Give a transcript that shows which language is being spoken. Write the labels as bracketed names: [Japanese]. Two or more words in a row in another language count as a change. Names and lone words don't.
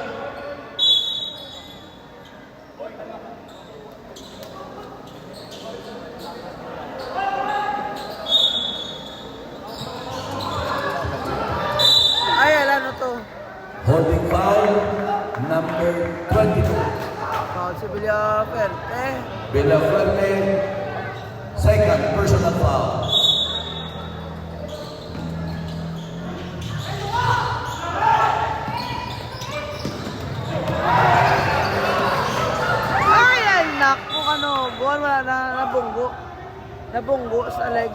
[Filipino] Ay, alam na to. [English] Holding foul, number 22. [Filipino] Foul si Villaferte. Villaferte, [English] second personal foul. [Filipino] Ay, naku, buwan wala na nabunggo. Nabunggo sa legs.